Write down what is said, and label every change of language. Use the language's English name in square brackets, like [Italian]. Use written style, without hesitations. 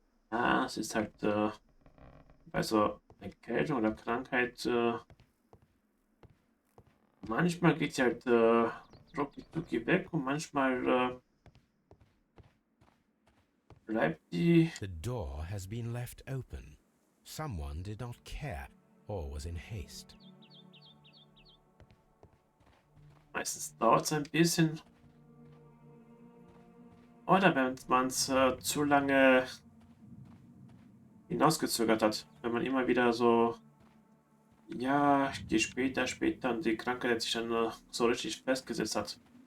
[German] Ah, es ist halt bei so Erkältung oder Krankheit, manchmal geht sie halt rucki weg und manchmal bleibt die. [English] The door has been left open. Someone did not care or was in haste. [German] Meistens dauert es ein bisschen. Oder wenn man es zu lange hinausgezögert hat. Wenn man immer wieder so, ja, ich gehe später und die Krankheit sich dann so richtig festgesetzt hat.